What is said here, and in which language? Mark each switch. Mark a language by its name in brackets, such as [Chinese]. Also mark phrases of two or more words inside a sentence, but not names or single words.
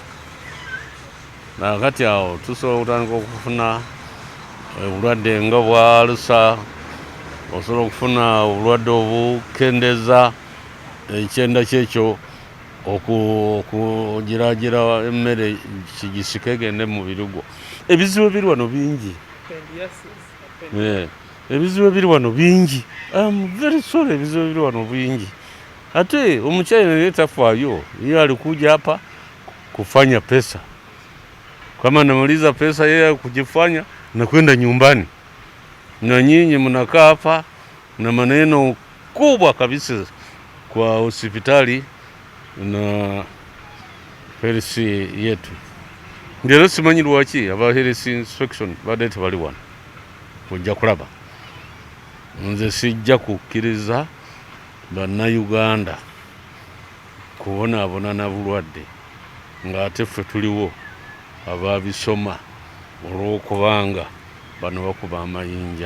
[Ganda] Nakati awo tusobola okutandika okufuna obulwadde nga bwa alusa, osobola okufuna obulwadde obukendeeza ekyenda kyekyo okugiraagira emmere kigisike egende mu mubiri gwo. Ebizibu ebiri wano bingi, ebizibu ebiri wano bingi. [English] Very sorry, [Ganda] ebizibu ebiri wano bingi. Ate omukyala naye tafaayo, [Swahili] yeye alikuja hapa kufanya pesa. Kama namaliza pesa yeye kujifanya na kwenda nyumbani, na nyinyi mnakaa hapa na maneno kubwa kabisa kwa hospitali na health yetu. [Ganda] Ndio simanyi lwaki aba [English] health inspection [Ganda] badde tebali wano kujja kulaba. Nze sijja kukkiriza bannayuganda kubonaabona na bulwadde ng'ate ffe tuliwo ababisoma olw'okubanga bano bakuba amayinja.